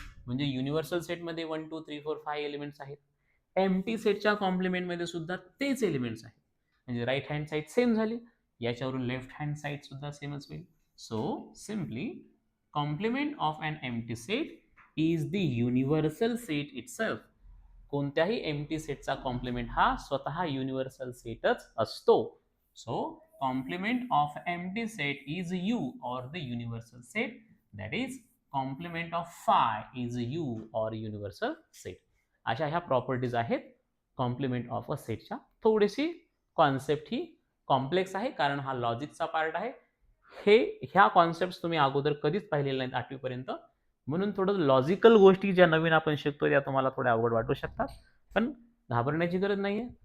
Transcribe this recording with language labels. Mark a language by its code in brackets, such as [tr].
[mr] म्हणजे युनिव्हर्सल सेटमध्ये 1 2 3 4 5 एलिमेंट्स आहेत, एम्प्टी सेटच्या कॉम्प्लिमेंटमध्ये सुद्धा तेच एलिमेंट्स आहेत, म्हणजे राईट हँड साईड सेम झाली, याच्यावरून लेफ्ट हँड साईड सुद्धा सेमच होईल. [en] So simply complement of an empty set is the universal set itself. [mr] कोणत्याही एम्प्टी सेटचा कॉम्प्लिमेंट हा स्वतः युनिव्हर्सल सेटच असतो. [en] So complement of empty set is U or the universal set, that is complement of phi is U or universal set. [mr] अशा ह्या properties आहेत कॉम्प्लिमेंट ऑफ अ सेटच्या. थोडीशी कॉन्सेप्ट ही कॉम्प्लेक्स आहे कारण हा लॉजिकचा पार्ट आहे. ह्या कॉन्सेप्ट तुम्ही अगोदर कधीच पाहिलेल्या नाहीत 8वी पर्यंत, म्हणून थोडं लॉजिकल गोष्टी ज्या नवीन आपण शिकतो त्या तुम्हाला थोड्या अवघड वाटू शकतात, पण घाबरण्याची गरज नाहीये.